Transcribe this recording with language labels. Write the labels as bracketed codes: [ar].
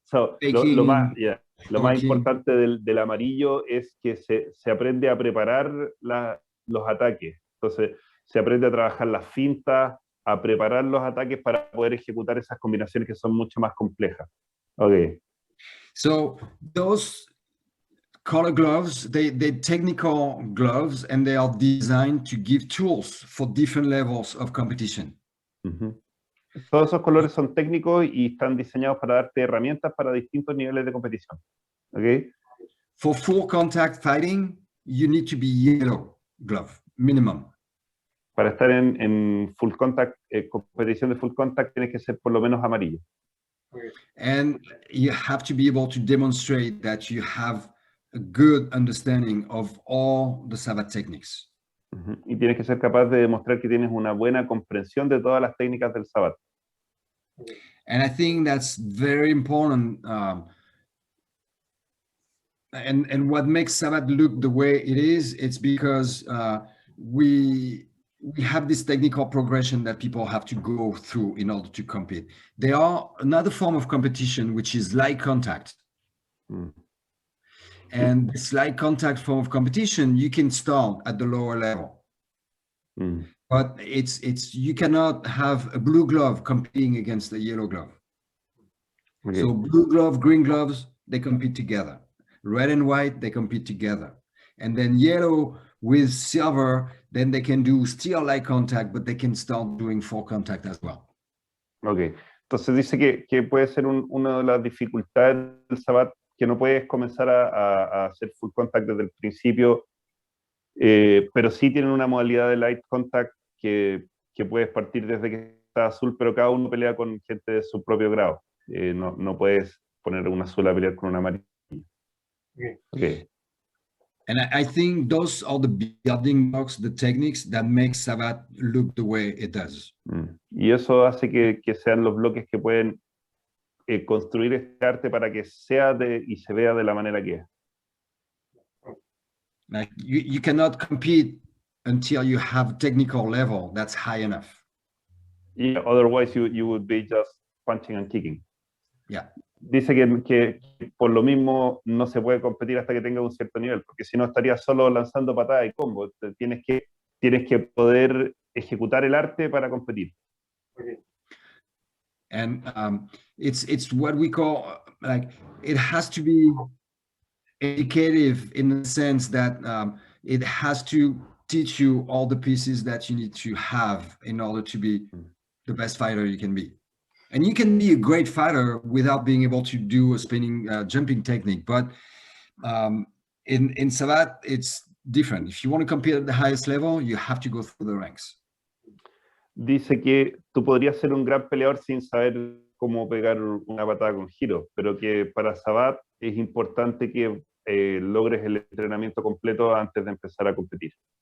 [es] So, lo más importante del amarillo es que se aprende a preparar los ataques. Entonces, se aprende a trabajar las fintas, a preparar los ataques para poder ejecutar esas combinaciones que son mucho más complejas. [en] Okay. So, those color gloves, they're technical gloves, and they are designed to give tools for different levels of competition. Uh-huh. [es] Todos esos colores son técnicos y están diseñados para darte herramientas para distintos niveles de competición. [en] Okay? For full contact fighting, you need to be yellow glove, minimum. [es] Para estar en full contact, competición de full contact, tienes que ser por lo menos amarillo. [en] And you have to be able to demonstrate that you have a good understanding of all the Savate techniques. Uh-huh. [es] Y tienes que ser capaz de demostrar que tienes una buena comprensión de todas las técnicas del Savate. [en] And I think that's very important. And what makes Savate look the way it is, it's because we have this technical progression that people have to go through in order to compete. There are another form of competition, which is light contact. Mm. And this light contact form of competition, you can start at the lower level. Mm. But it's you cannot have a blue glove competing against a yellow glove. Okay. So blue glove, green gloves, they compete together. Red and white, they compete together. And then yellow with silver, then they can do still light contact, but they can start doing full contact as well. [es] Okay. Entonces dice que puede ser una de las dificultades del Savate que no puedes comenzar a hacer full contact desde el principio, pero sí tienen una modalidad de light contact que puedes partir desde que está azul, pero cada uno pelea con gente de su propio grado. No puedes poner una azul a pelear con una amarilla. [en] Okay. And I think those are the building blocks, the techniques that make Savate look the way it does. [es] Y eso hace que sean los bloques que pueden construir este arte para que sea y se vea de la manera que es. [en] Like you cannot compete until you have technical level that's high enough. Yeah, otherwise you would be just punching and kicking. Yeah. [es] Dice que por lo mismo no se puede competir hasta que tenga un cierto nivel, porque si no estarías solo lanzando patadas y combos. Tienes que poder ejecutar el arte para competir. [en] And it's what we call like it has to be educative in the sense that it has to teach you all the pieces that you need to have in order to be the best fighter you can be. And you can be a great fighter without being able to do a spinning jumping technique. But in Savate, it's different. If you want to compete at the highest level, you have to go through the ranks. [es] Dice que tú podrías ser un gran peleador sin saber cómo pegar una patada con giro, pero que para Savate es importante que logres el entrenamiento completo antes de empezar a competir.